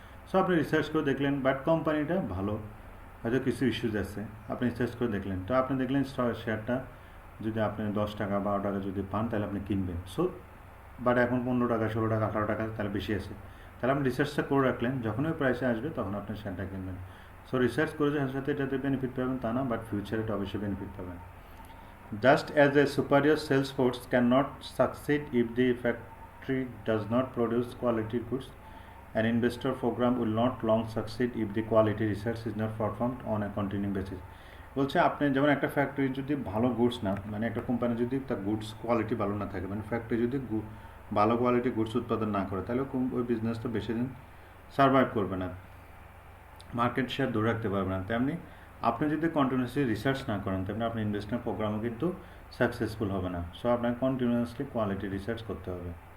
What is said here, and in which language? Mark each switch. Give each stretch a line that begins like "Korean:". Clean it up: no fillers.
Bangla: So আপনি research করে দেখলেন, বাট কোম্পানিটা ভালো, হয়তো কিছু ইস্যুজ আছে, আপনি রিসার্চ করে দেখলেন, তো আপনি দেখলেন শেয়ারটা যদি আপনি 10 টাকা 12 টাকা যদি পান তাহলে আপনি কিনবেন। সো বাট এখন 15 টাকা 16 টাকা 18 টাকা তাহলে বেশি আছে, তাহলে আপনি রিসার্চটা করে রাখলেন, যখন ওই প্রাইসে আসবে তখন আপনি শেয়ারটা কিনবেন। সো রিসার্চ করে যে সাথে এটাতে বেনিফিট পাবেন তা না, বাট ফিউচারে এটা অবশ্যই বেনিফিট পাবেন।
English: Just as a superior sales force cannot succeed if the factory does not produce quality goods, an investor program will not long succeed if the quality research is not performed on a continuing basis.
Bangla: বলছে আপনি যেমন একটা factory যদি ভালো goods না, মানে একটা company যদি তার গুডস কোয়ালিটি ভালো না থাকে, মানে ফ্যাক্টরি যদি ভালো কোয়ালিটি গুডস উৎপাদন না করে, তাহলে ওই বিজনেসটা বেশি দিন সার্ভাইভ করবে না, মার্কেট শেয়ার ধরে রাখতে পারবে না। তেমনি আপনি যদি কন্টিনিউয়াসলি রিসার্চ না করেন, তেমনি আপনার ইনভেস্টমেন্ট প্রোগ্রামও কিন্তু সাকসেসফুল হবে না। সো আপনাকে কন্টিনিউয়াসলি কোয়ালিটি রিসার্চ করতে হবে।